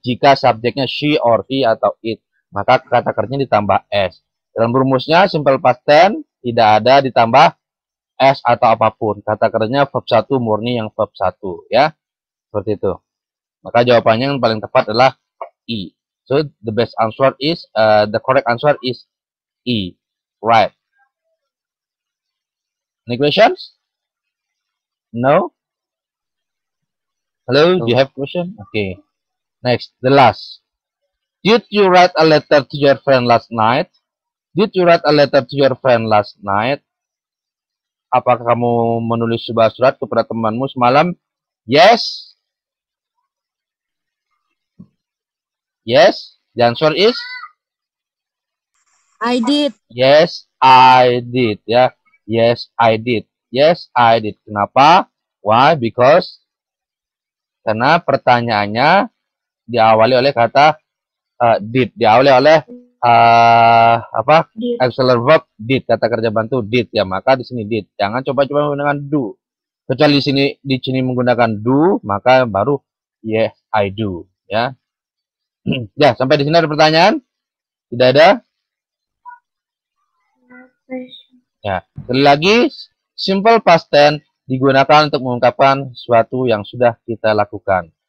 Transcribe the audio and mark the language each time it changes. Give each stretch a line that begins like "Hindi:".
Indonesian: Jika subjeknya
English: she or he
Indonesian: atau it, maka kata kerjanya ditambah s. Dalam rumusnya simple past tense tidak ada ditambah s atau apapun. Kata kerjanya verb 1 murni yang verb 1 ya. Seperti itu. Maka jawabannya yang paling tepat adalah E.
English: So the best answer is the correct answer is E. Right. Any questions? No? Hello, do you have question? Okay. Next, the last. Did you write a letter to your friend last night? Did you write a letter to your friend last night?
Indonesian: Apakah kamu menulis sebuah surat kepada temanmu semalam?
English: Yes. Yes. The answer is I did. yes, I did. Ya, yes, I did. Yes, I did.
Indonesian: Kenapa?
English: Why?
Indonesian: Because karena pertanyaannya diawali oleh kata did, diawali oleh apa?
English: Did.
Indonesian: Auxiliary verb did, kata kerja bantu did ya. Maka di sini did. Jangan coba-coba menggunakan do. Kecuali di sini menggunakan do, maka baru
English: yes, I do.
Indonesian: Ya. Ya, sampai di sini ada pertanyaan? Tidak ada? Ya, sekali lagi, simple past tense digunakan untuk mengungkapkan sesuatu yang sudah kita lakukan.